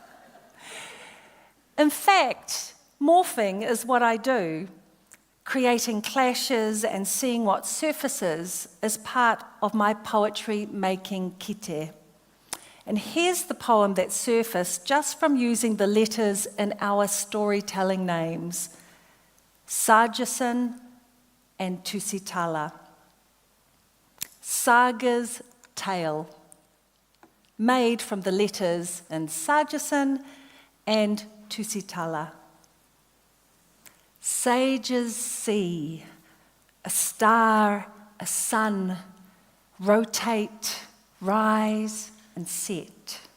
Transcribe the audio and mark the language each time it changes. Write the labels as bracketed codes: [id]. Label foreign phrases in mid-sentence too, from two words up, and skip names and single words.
[en] In fact, morphing is what I do, creating clashes and seeing what surfaces as part of my poetry-making kite. And here's the poem that surfaced just from using the letters in our storytelling names, Sargeson and Tusitala. Saga's tale, made from the letters in Sargeson and Tusitala. Sages see a star, a sun, rotate, rise, and set.